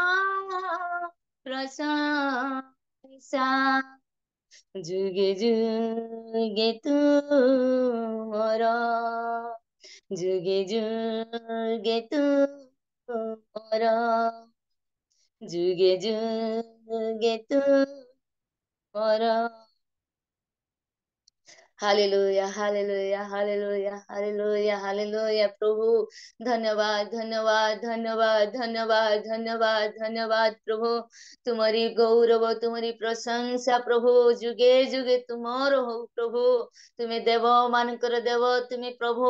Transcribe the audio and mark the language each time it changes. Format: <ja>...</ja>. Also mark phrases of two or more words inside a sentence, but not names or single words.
<or>ପ୍ରଶଂସା ଯୁଗେ ଯୁଗେ ତୁମର ଯୁଗେ ଯୁଗେ ତୁମର ଯୁଗେ ଯୁଗେ ତୁମର हालेलुया हालेलुया हालेलुया हालेलुया</or> <hi>हालेलुया प्रभु धन्यवाद धन्यवाद धन्यवाद धन्यवाद धन्यवाद धन्यवाद प्रभु तुम्हारी गौरव तुम्हारी प्रशंसा प्रभु</hi> <or>ଯୁଗେ ଯୁଗେ ତୁମର</or> <hi>हो प्रभु तुम्हें देव मानकर देव तुम्हें प्रभु</hi>